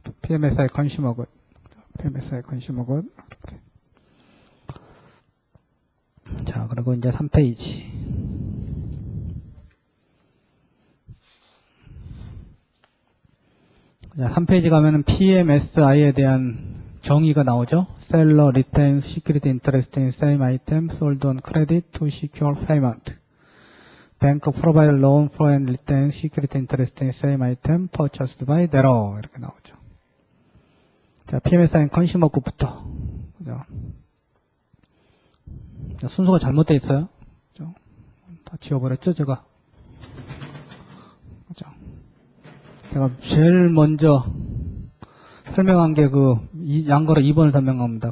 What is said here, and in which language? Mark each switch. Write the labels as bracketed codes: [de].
[ko] PMSI 컨슈머굿, PMSI 컨슈머굿. 이렇게. 자, 그리고 이제 3페이지. 자, 3페이지 가면은 PMSI에 대한 정의가 나오죠. [en] Seller retains security interest in same item sold on credit to secure payment. Bank provide loan for and retains security interest in same item purchased by debtor. [ko] 이렇게 나오죠. 자, PMSI는 컨슈머급부터. 그죠? 순서가 잘못되어 있어요. 그죠? 다 지워버렸죠, 제가. 제가 제일 먼저 설명한 게 양거래 2번을 설명합니다.